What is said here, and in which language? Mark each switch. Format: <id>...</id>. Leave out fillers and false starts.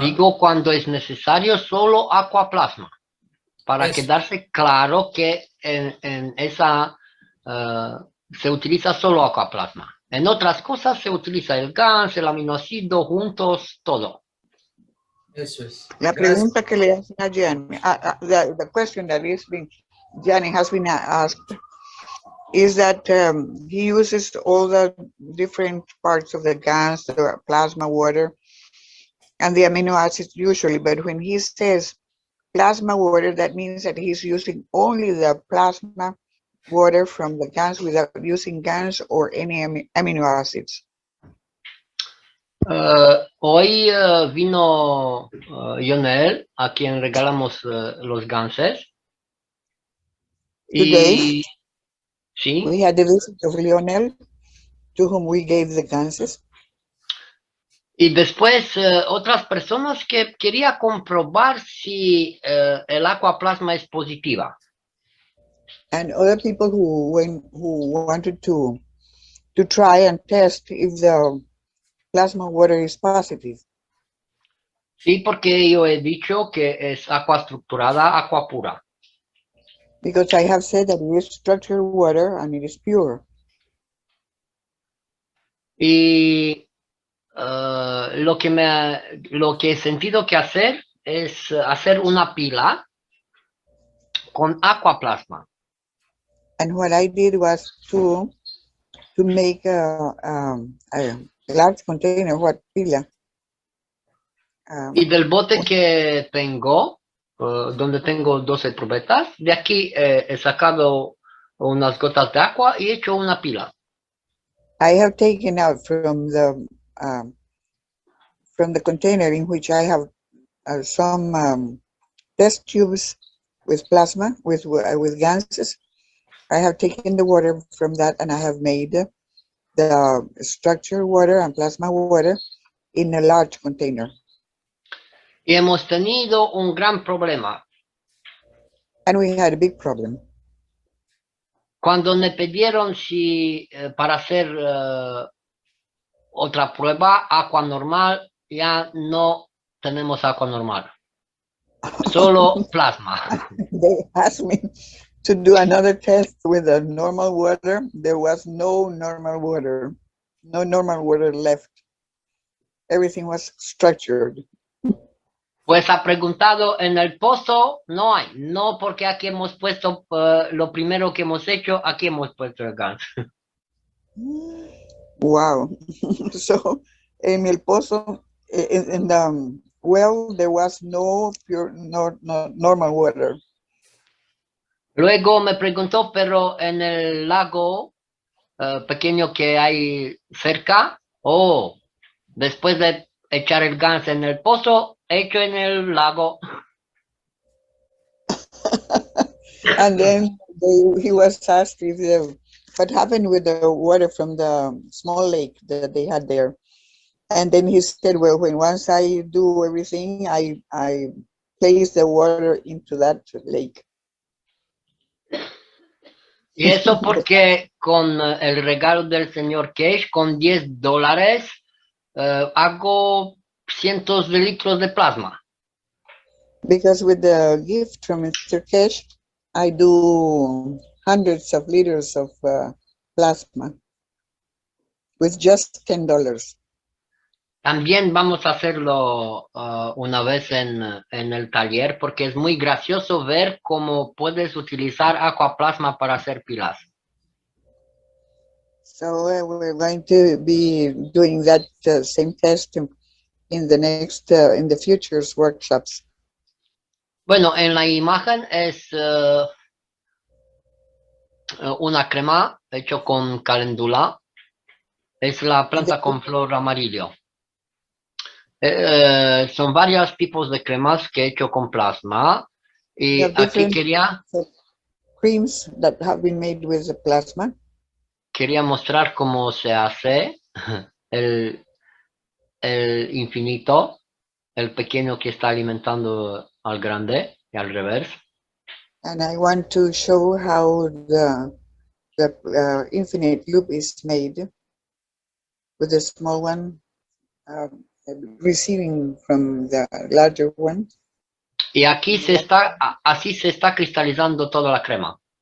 <es>digo cuando es necesario solo aquaplasma, para Eso. quedarse claro que en esa se utiliza solo aquaplasma. En otras cosas se utiliza el GANS, el aminoácido, juntos, todo. Eso es. La Gracias. pregunta que le hacen a Gianni,</es> <en>the question that Gianni has been asked, is that he uses all the different parts of the gas, the plasma water, and the amino acids usually, but when he says plasma water, that means that he's using only the plasma water from the gas without using gas or any amino acids.</en> <es>Hoy vino Lionel, a quien regalamos los ganses.</es> <en>Today,</en> <es>Y sí,</es> <en>we had the visit of Lionel, to whom we gave the ganses.</en> <es>y después otras personas que quería comprobar si el aquaplasma es positiva.</es> <en>And other people who wanted to try and test if the plasma water is positive.</en> <es>Sí, porque yo he dicho que es agua estructurada, agua pura.</es> <en>Because I have said that it is structured water and it is pure.</en> <es>Y lo que he sentido que hacer es hacer una pila con aquaplasma.</es> <en>And what I did was to make a large container, what pila.</en> <es>Y del bote que tengo, donde tengo 12 probetas, de aquí he sacado unas gotas de agua y he hecho una pila.</es> <en>I have taken out from the container in which I have some test tubes with plasma, with gases. I have taken the water from that and I have made the structured water and plasma water in a large container.</en> <es>Y hemos tenido un gran problema.</es> <en>And we had a big problem.</en> <es>Cuando me pidieron si para hacer otra prueba, agua normal, ya no tenemos agua normal. Solo plasma.</es> <en>They asked me to do another test with a normal water. There was no normal water, no normal water left. Everything was structured.</en> <es>Pues ha preguntado, en el pozo no hay. No, porque aquí hemos puesto lo primero que hemos hecho, aquí hemos puesto el gas.</es> <en>Wow. So</en> <es>en el pozo,</es> <en>in the well, there was no pure, no normal water.</en> <es>Luego me preguntó, pero en el lago pequeño que hay cerca, después de echar el gas en el pozo, hecho en el lago.</es> <en>And then he was asked if what happened with the water from the small lake that they had there. And then he said, well, once I do everything, I place the water into that lake.</en> <es>Y eso porque con el regalo del señor Cash, con $10, hago cientos de litros de plasma.</es> <en>Because with the gift from Mr. Cash, I do hundreds of liters of plasma with just $10.</en> <es>También vamos a hacerlo una vez en el taller porque es muy gracioso ver cómo puedes utilizar aquaplasma para hacer pilas.</es> <en>So we're going to be doing that same test in the next, in the futures workshops.</en> <es>Bueno, en la imagen es una crema hecho con caléndula. Es la planta con flor amarillo. Son varios tipos de cremas que he hecho con plasma. Y aquí quería</es> <en>creams that have been made with the plasma.</en> <es>Quería mostrar cómo se hace el infinito, el pequeño que está alimentando al grande y al revés.</es> <en>And I want to show how the infinite loop is made with the small one receiving from the larger one.</en> <es>Y aquí así se está cristalizando toda la crema.</es>